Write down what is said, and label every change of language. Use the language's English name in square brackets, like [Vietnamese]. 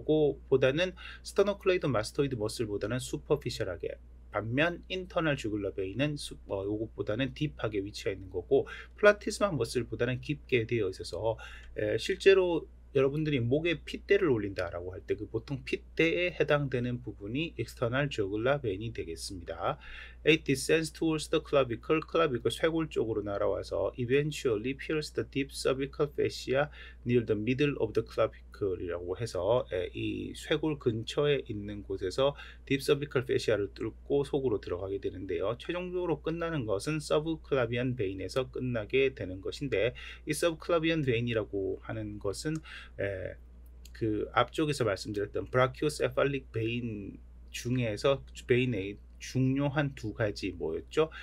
[Korean] 요거보다는 스테노클레이도 마스토이드 머슬보다는 슈퍼피셜하게, 반면 인터널 주글러 베인은 요것보다는 딥하게 위치해 있는 거고, 플라티스마 머슬보다는 깊게 되어 있어서 실제로 여러분들이 목에 핏대를 올린다라고 할 때 그 보통 핏대에 해당되는 부분이 external jugular vein이 되겠습니다. [English] It descends towards the clavicle, clavicle [Korean] 쇄골 쪽으로 날아와서 [English] eventually pierces the deep cervical fascia near the middle of the clavicle [Korean] 이라고 해서 이 쇄골 근처에 있는 곳에서 deep cervical fascia를 뚫고 속으로 들어가게 되는데요. 최종적으로 끝나는 것은 subclavian vein에서 끝나게 되는 것인데, 이 subclavian vein이라고 하는 것은 그 앞쪽에서 말씀드렸던 브라키오세팔릭 베인 중에서 베인의 중요한 두 가지 뭐였죠?